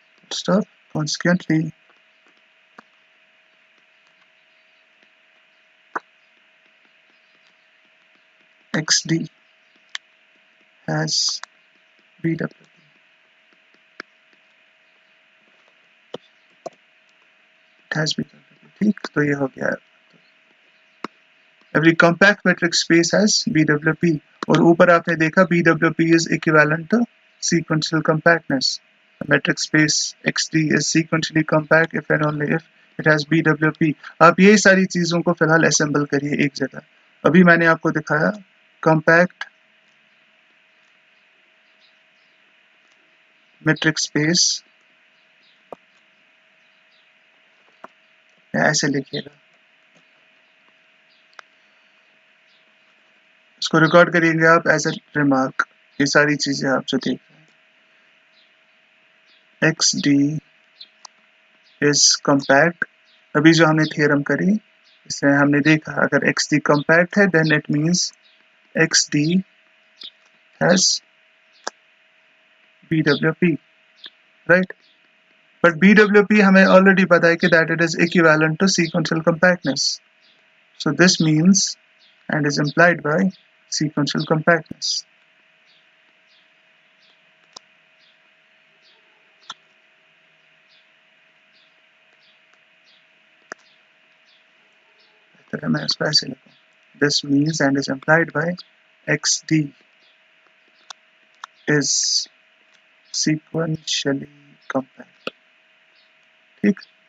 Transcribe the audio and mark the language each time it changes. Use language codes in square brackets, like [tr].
[en] Stop. Consequently, XD has BWP. It has BWP, [hi] ठीक, तो ये हो गया। [en] Every compact metric space has BWP, और ऊपर आपने देखा BWP is equivalent to sequential compactness. A metric space XD is sequentially compact if and only if it has BWP. [hi] आप ये सारी चीजों को फिलहाल असेंबल करिए एक जगह। अभी मैंने आपको दिखाया कॉम्पैक्ट मेट्रिक स्पेस, ऐसे लिखिएगा, इसको रिकॉर्ड करिएंगे आप एज ए रिमार्क। ये सारी चीजें आप जो देख रहे हैं, XD इज कॉम्पैक्ट, अभी जो हमने थियरम करी इसमें हमने देखा अगर XD कॉम्पैक्ट है [en] then it means XD has BWP, [hi] right. [en] But BWP हमें already पता है कि that it is equivalent to sequential compactness. So this means and is implied by sequential compactness. [hi] तो मैं इसको ऐसे लिखूं, [en] this means and is implied by XD is sequentially compact, ठीक।